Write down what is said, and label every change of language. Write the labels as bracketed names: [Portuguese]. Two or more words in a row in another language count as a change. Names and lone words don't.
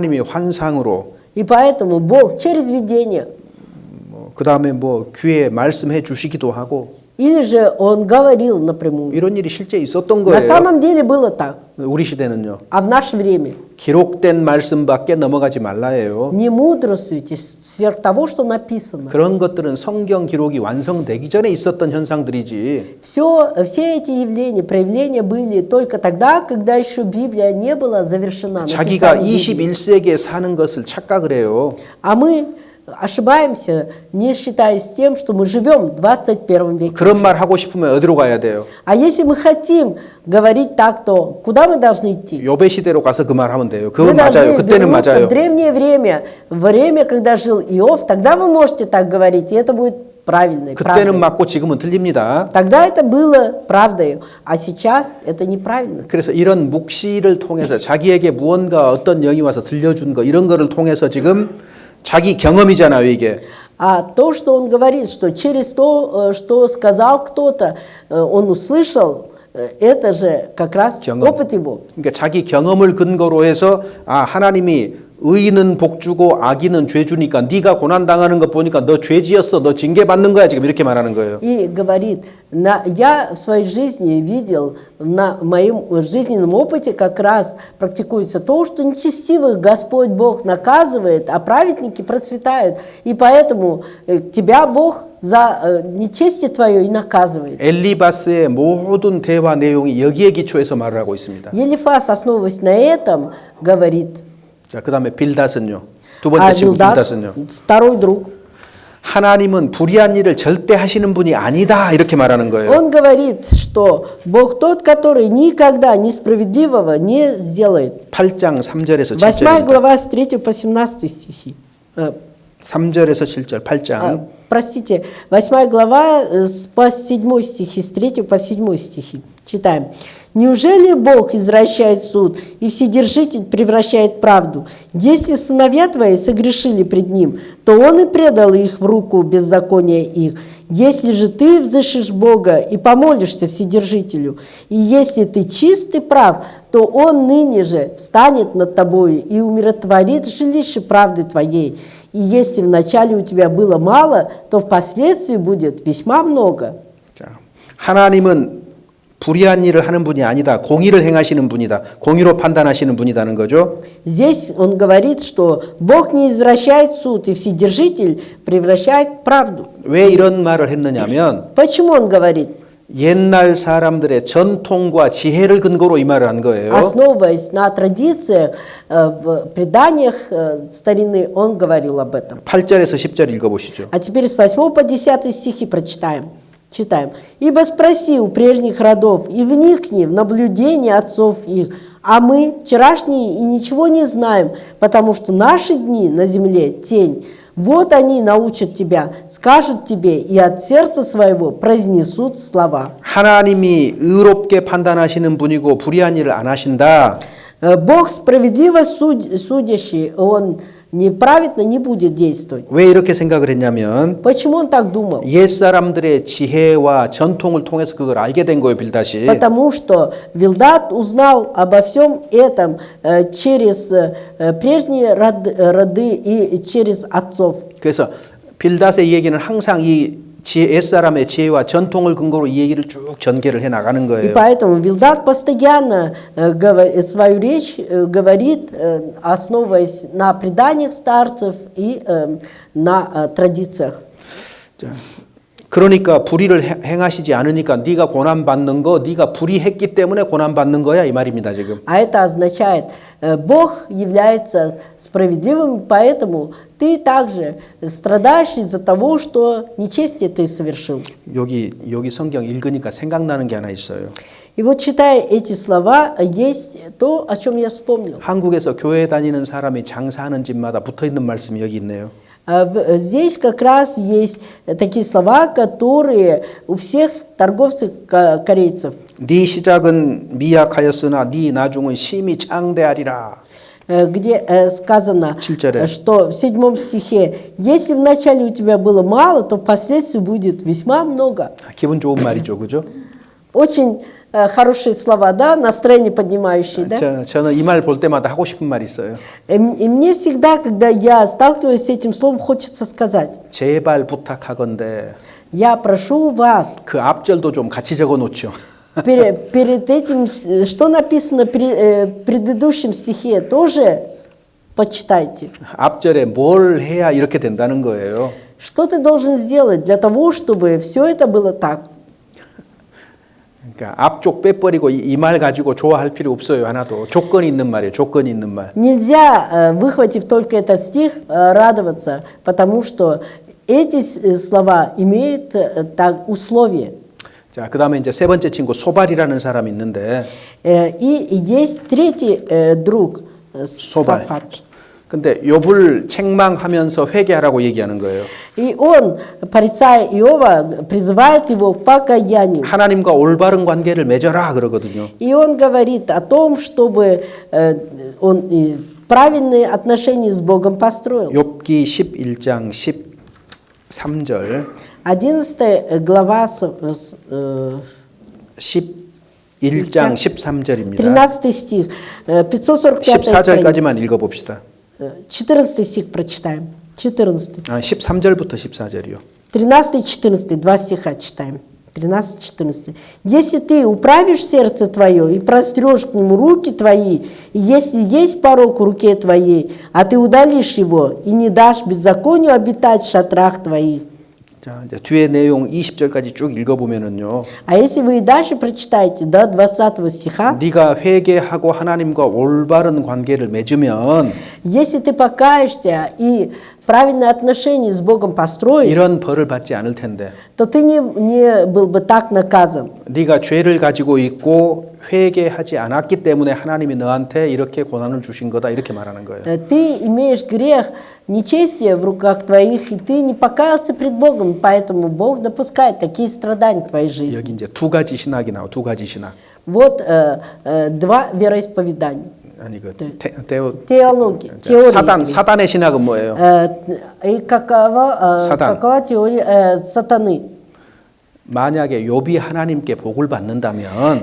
[Korean] 그래서 하나님이 환상으로 [Russian] И поэтому Бог через видение [Korean] 그 다음에 뭐 귀에 말씀해 주시기도 하고 [Russian] Или же он говорил напрямую. [Korean] 이런 일이 실제 있었던 [Russian] На [Korean] 거예요. [Russian] самом деле было так. [Korean] 우리 시대는요. [Russian] А в наше время [Korean] 기록된 말씀밖에 넘어가지 말라예요. [Russian] не мудрствуйте сверх того, что написано. [Korean] 그런 것들은 성경 기록이 완성되기 전에 있었던 현상들이지. [Russian] Все эти явления, проявления были только тогда, когда еще Библия не была завершена. [Korean] 자기가 [Russian] написанием Библии. [Korean] 21세기에 사는 것을 착각을 해요. [Russian] А мы ошибаемся, не считаясь тем, что мы живем в 21 веке. [Korean] 그런 말 하고 싶으면 어디로 가야 돼요? [Russian] А если мы хотим говорить так, то куда мы должны идти? [Korean] 요배 시대로 가서 그 말 하면 돼요. [Russian] Мы [Korean] 그건 [Russian] должны [Korean] 맞아요. 그때는 [Russian] вернуться [Korean] 맞아요. [Russian] в древнее время, когда жил Иов, тогда вы можете так говорить, и это будет правильно. [Korean] 그때는 맞고 지금은 틀립니다. [Russian] Тогда это было правдой, а сейчас это неправильно. [Korean] 그래서 이런 묵시를 통해서 자기에게 무언가 어떤 영이 와서 들려준 거 이런 거를 통해서 지금 자기 경험이잖아요, 이게. [Russian] А то, что он говорит, что через то, что сказал кто-то, он услышал, это же как раз [Korean] 경험. [Russian] опыт его. [Korean] 그러니까 자기 경험을 근거로 해서 아, 하나님이 의인은 복 주고 악인은 죄 주니까 네가 고난 당하는 거 보니까 너 죄 지었어. 너 징계 받는 거야. 지금 이렇게 말하는 거예요. [Russian] И говорит, я в своей жизни видел, на моем жизненном опыте как раз практикуется то, что нечестивых Господь Бог наказывает, а праведники процветают. И поэтому тебя Бог за нечестие твое и наказывает. [Korean] 엘리바스의 모든 대화 내용이 여기에 기초해서 말을 하고 있습니다. [Russian] Елифас, основываясь на этом, говорит, [Korean] 자, 그다음에 빌닷은요. 두 [Russian] а [Korean] 번째 친구 [Russian] Билдад, [Korean] 빌닷은요. [Russian] второй друг, [Korean] 하나님은 불의한 일을 절대 하시는 분이 아니다. 이렇게 말하는 거예요. [Russian] он говорит, что Бог тот, который никогда несправедливого не сделает. [Korean] 8장 3절에서 8 7절입니다. [Russian] глава с 3 по 17 стихи. [Korean] 3절에서 7절 8장. [Russian] Простите, 8 глава по 7 стихи, с 3 по 7 стихи. Читаем. «Неужели Бог извращает суд, и Вседержитель превращает правду? Если сыновья твои согрешили пред Ним, то Он и предал их в руку беззакония их. Если же ты взыщешь Бога и помолишься Вседержителю, и если ты чист и прав, то Он ныне же встанет над тобою и умиротворит жилище правды твоей. И если вначале у тебя было мало, то впоследствии будет весьма много». [Korean] 자, 하나님은 불의한 일을 하는 분이 아니다. 공의를 행하시는 분이다. 공의로 판단하시는 분이다는 거죠. [Russian] Здесь он говорит, что Бог не извращает суд, и Вседержитель превращает правду. [Korean] 왜 이런 말을 했느냐면 [Russian] Почему он говорит? [Korean] 옛날 사람들의 전통과 지혜를 근거로 이 말을 한 거예요. [Russian] Основываясь на традициях, в преданиях старины, он говорил об этом. [Korean] 8절에서 10절 읽어보시죠. [Russian] А теперь с 8 по 10 стихи прочитаем. Читаем. «Ибо спроси у прежних родов, и вникни в наблюдение отцов их, а мы, вчерашние, и ничего не знаем, потому что наши дни на земле тень. Вот они научат тебя, скажут тебе, и от сердца своего произнесут слова». [Korean] 하나님이 의롭게 판단하시는 분이고 불의한 일을 안 하신다. [Russian] Бог справедливо судящий, Он неправедно не будет действовать. [Korean] 왜 이렇게 생각을 했냐면 [Russian] Почему он так думал? [Korean] 옛 사람들의 지혜와 전통을 통해서 그걸 알게 된 거예요, 빌닷이. [Russian] Потому что Вилдад узнал обо всем этом через прежние роды и через отцов. [Korean] 그래서 빌닷의 얘기는 항상 이 옛 사람의 지혜와 전통을 근거로 이 얘기를 쭉 전개를 해 나가는 [Russian] И [Korean] 거예요. [Russian] поэтому Вилдад постоянно свою речь говорит, основываясь на преданиях старцев и на традициях. [Korean] 자, 그러니까 불의를 행하시지 않으니까 네가 고난 받는 거, 네가 불의했기 때문에 고난 받는 거야 이 말입니다 지금. [Russian] А это означает, Бог является справедливым, поэтому ты также страдаешь из-за того, что нечестие ты совершил. [Korean] 여기 성경 읽으니까 생각나는 게 하나 있어요. [Russian] И вот читая эти слова, есть то, о чем я вспомнил. [Korean] 한국에서 교회 다니는 사람이 장사하는 집마다 붙어 있는 말씀이 여기 있네요. [Russian] Здесь как раз есть такие слова, которые у всех торговцев корейцев. [Korean] 네 시작은 미약하였으나 네 나중은 심히 창대하리라. [Russian] Где сказано, [Korean] 7절에. [Russian] что в 7 стихе, если вначале у тебя было мало, то впоследствии будет весьма много. [Korean] 기분 좋은 말이죠, 그죠? [Russian] Очень хорошие слова, да, настроение поднимающие, да? [Korean] 저는 이 말 볼 때마다 하고 싶은 말이 있어요. [Russian] И мне всегда, когда я сталкиваюсь с этим словом, хочется сказать: [Korean] 제발 부탁하건대 [Russian] я прошу вас, [Korean] 그 앞절도 좀 같이 적어 놓죠. [Russian] перед этим, что написано в предыдущем стихе, тоже почитайте. [Korean] 앞절에 뭘 해야 이렇게 된다는 거예요. [Russian] Что ты должен сделать для того, чтобы все это было так? [Korean] 그러니까 앞쪽 빼버리고 이 말 가지고 좋아할 필요 없어요. 하나도 조건이 있는 말이에요. 조건이 있는 말. [Russian] Нельзя, выхватив только этот стих, радоваться, потому что эти слова имеют так, условия. [Korean] 자, 그다음에 이제 세 번째 친구 소발이라는 사람이 있는데 [Russian] И есть третий друг, [Korean] 소발. [Russian] Сафат. [Korean] 근데 욥을 책망하면서 회개하라고 얘기하는 거예요. [Russian] И он, порицая Иова, призывает его к покаянию. [Korean] 하나님과 올바른 관계를 맺어라 그러거든요. [Russian] И он говорит о том, чтобы он правильные отношения с Богом построил. [Korean] 욥기 11장 13절 [Russian] 11 глава, [Korean] 11장 13절입니다. [Russian] 13 стих, 545 страница. [Korean] 14절까지만 읽어봅시다. [Russian] 14 стих прочитаем. 14. [Korean] 13절부터 14절이요. [Russian] 13-14, два стиха читаем. 13-14. «Если ты управишь сердце твое и прострешь к нему руки твои, и если есть порок в руке твоей, а ты удалишь его и не дашь беззаконию обитать в шатрах твоих». [Korean] 자, 이제 뒤에 내용 20절까지 쭉 읽어보면은요. [Russian] А если вы и дальше прочитаете до 20 стиха, [Korean] 네가 회개하고 하나님과 올바른 관계를 맺으면 [Russian] если ты покаешься и правильные отношения с Богом построишь, [Korean] 이런 벌을 받지 않을 텐데 [Russian] то ты не был бы так наказан. [Korean] 네가 죄를 가지고 있고 회개하지 않았기 때문에 하나님이 너한테 이렇게 고난을 주신 거다 이렇게 말하는 거예요. [Russian] Ты имеешь грех, нечестие в руках твоих, и ты не покаялся пред Богом, поэтому Бог допускает такие страдания в твоей жизни. [Korean] 여기 이제 두 가지 신학이 나와. 두 가지 신학. [Russian] Вот два вероисповедания. [Korean] 아니 그 [Russian] Теология, теория. [Korean] 사단의 신학은 뭐예요? [Russian] И какова теория сатаны? [Korean] 만약에 욥이 하나님께 복을 받는다면